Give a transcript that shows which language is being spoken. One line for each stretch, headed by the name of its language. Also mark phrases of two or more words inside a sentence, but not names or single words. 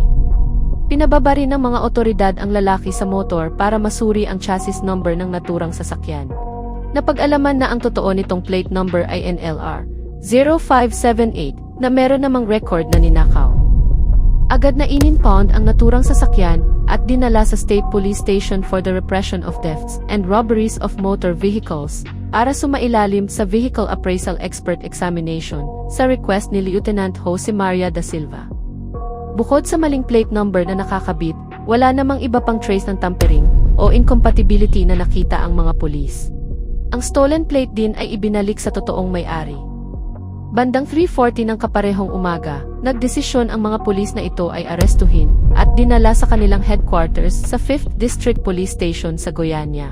Filipino: Pinababa rin ng mga otoridad ang lalaki sa motor para masuri ang
English: chassis number
Filipino: ng naturang sasakyan. Napag-alaman na ang totoo nitong
English: plate number
Filipino: ay NLR 0578 na meron namang record na ninakaw. Agad na in-impound ang naturang sasakyan at dinala sa State Police Station for the Repression of Thefts and Robberies of Motor Vehicles para sumailalim sa Vehicle Appraisal Expert Examination sa request ni Lieutenant Jose Maria da Silva. Bukod sa maling
English: plate number
Filipino: na nakakabit, wala namang iba pang trace ng tampering o incompatibility na nakita ang mga pulis. Ang
English: stolen plate
Filipino: din ay ibinalik sa totoong may-ari. Bandang 3:40 ng kaparehong umaga, nagdesisyon ang mga pulis na ito ay arestuhin at dinala sa kanilang headquarters sa 5th District Police Station sa Goiânia.